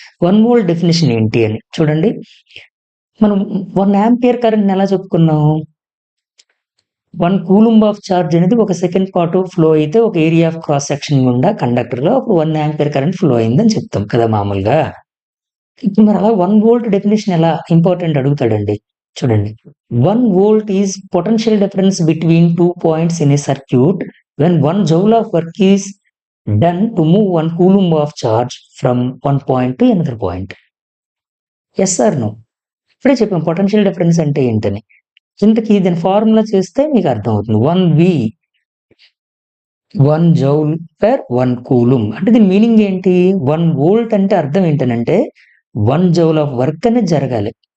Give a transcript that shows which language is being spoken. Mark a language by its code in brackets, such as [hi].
[te] 1 volt definition ఏంటి అని చూడండి. మనం 1 ఆంపియర్ కరెంట్‌ని ఎలా చెప్పుకున్నాం? 1 కూలంబ్ ఆఫ్ చార్జ్ అనేది ఒక సెకండ్ పాటు ఫ్లో అయితే ఒక ఏరియా ఆఫ్ క్రాస్ సెక్షన్ గుండా కండక్టర్‌లో అప్పుడు 1 ఆంపియర్ కరెంట్ ఫ్లో అయిందని చెప్తాం కదా మామూలుగా. ఇప్పుడు మరి అలా 1 వోల్ట్ డెఫినిషన్ ఎలా ఇంపార్టెంట్ అడుగుతాడండి. చూడండి. [en] 1 volt is potential difference between 2 points in a circuit when 1 joule of work is done to move 1 coulomb of charge from one point to another point. Yes or no? [te] ఇప్పుడే చెప్పాం potential difference అంటే ఏంటని. ఇంతకీ దీని formula చేస్తే మీకు అర్థమవుతుంది. 1 joule per 1 coulomb అంటే దీని మీనింగ్ ఏంటి? 1 వోల్ట్ అంటే అర్థం ఏంటనంటే 1 జౌల్ ఆఫ్ వర్క్ అనేది జరగాలి.